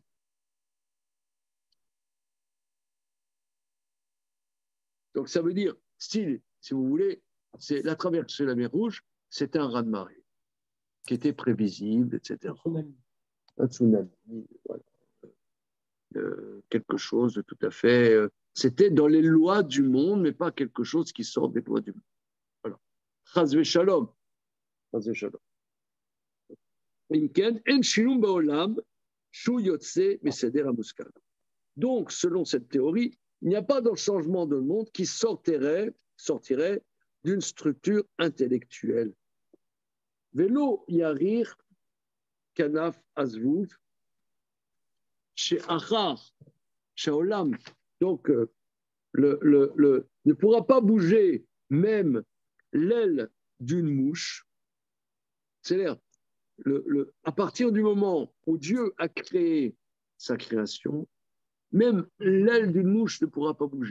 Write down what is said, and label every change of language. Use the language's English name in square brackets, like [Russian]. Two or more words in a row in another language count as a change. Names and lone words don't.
[French] Donc ça veut dire, si vous voulez, c'est la traversée de la mer Rouge, c'était un raz-de-marée qui était prévisible, etc. Un tsunami, voilà. Quelque chose de tout à fait... c'était dans les lois du monde, mais pas quelque chose qui sort des lois du monde. Voilà. [Hebrew] חס ושלום. חס ושלום. [French] Donc, selon cette théorie, il n'y a pas de changement de monde qui sortirait d'une structure intellectuelle. [Hebrew] ולא יריר כנף זבוב שאחר שעולם. [French] Donc, ne pourra pas bouger même l'aile d'une mouche. C'est-à-dire, à partir du moment où Dieu a créé sa création, même l'aile d'une mouche ne pourra pas bouger.